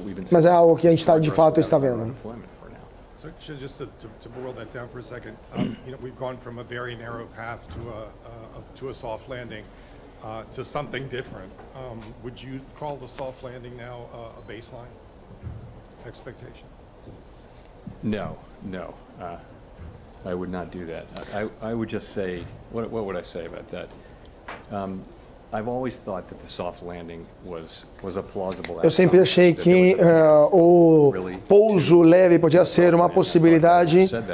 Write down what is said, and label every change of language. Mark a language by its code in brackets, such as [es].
[pt] Mas é algo que a gente de fato está vendo. [en] So just to boil that down for a second, we've gone from a very narrow path to a soft landing to something different. Would you call the soft landing now a baseline expectation? No. I would not do that. I would just say, what would I say about that? I've always thought that the soft landing was a plausible. [pt] Eu sempre achei que o pouso leve podia ser uma possibilidade.